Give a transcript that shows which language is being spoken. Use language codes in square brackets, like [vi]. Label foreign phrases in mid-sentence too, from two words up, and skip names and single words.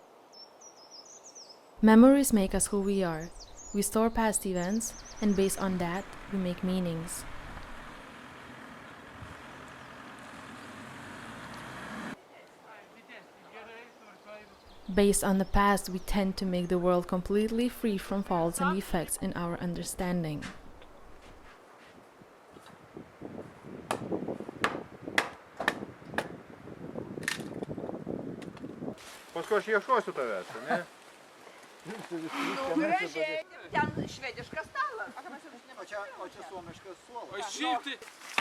[en] Memories make us who we are. We store past events, and based on that, we make meanings. Based on the past, we tend to make the world completely free from faults and defects in our understanding. [lt] Paskui aš ieškosiu tavęs, ne? Gražiai. Ten švediškas stalas. O čia suomiškas suolas.